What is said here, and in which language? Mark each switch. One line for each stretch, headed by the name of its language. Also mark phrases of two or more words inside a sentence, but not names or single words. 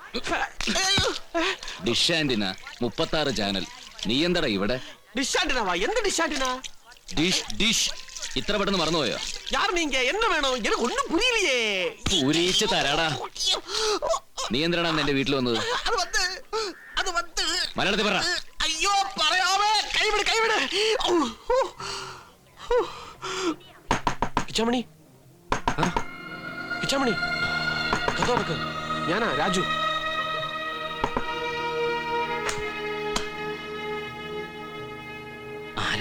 English: dish antenna 36 channel.
Malayalam: നീ എന്താടാ ഇവിടെ?
Tamil: டிஷ் ஆண்டினாவா? எந்த
English: dish antenna? dish dish
Malayalam: ഇത്ര പെട്ടെന്ന് മറന്നുപോയോ?
Tamil: யார் நீங்க? என்ன வேணும்? எனக்கு ஒண்ணும் புரியலையே.
Malayalam: പൂരിച്ച് തരാടാ. നീ എന്തിനാണ് എന്റെ വീട്ടിൽ വന്നത്?
Tamil: அது வந்து
Malayalam: മലയാളത്തിൽ പറ. ஐயோ പറയാമേ. കൈവിട് കൈവിട്. കിച്ചാമണി, കിച്ചാമണി, കഥ തുറക്ക്. ഞാനാ രാജു. ആരാ?